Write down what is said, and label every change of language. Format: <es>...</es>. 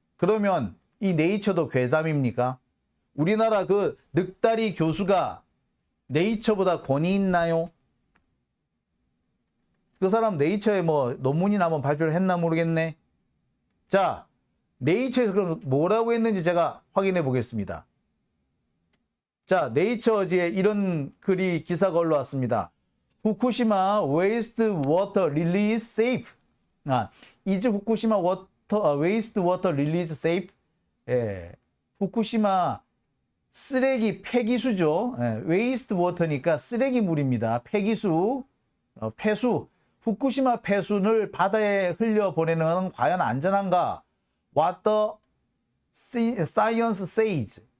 <ko>그러면 이 네이처도 괴담입니까? 우리나라 그 늑다리 교수가 네이처보다 권위 있나요? 그 사람 네이처에 뭐 논문이나 한번 발표를 했나 모르겠네. 자, 네이처에서 그럼 뭐라고 했는지 제가 확인해 보겠습니다. 자, 네이처지에 이런 글이 기사가 올라왔습니다.</ko> <en>후쿠시마 waste water release safe. is 후쿠시마 waste water release safe?</en> <ko>예, 후쿠시마 쓰레기 폐기수죠. 예, waste water니까 쓰레기물입니다. 폐기수, 폐수. 후쿠시마 폐수를 바다에 흘려보내는 것은 과연 안전한가?</ko> <en>What the science says.</en>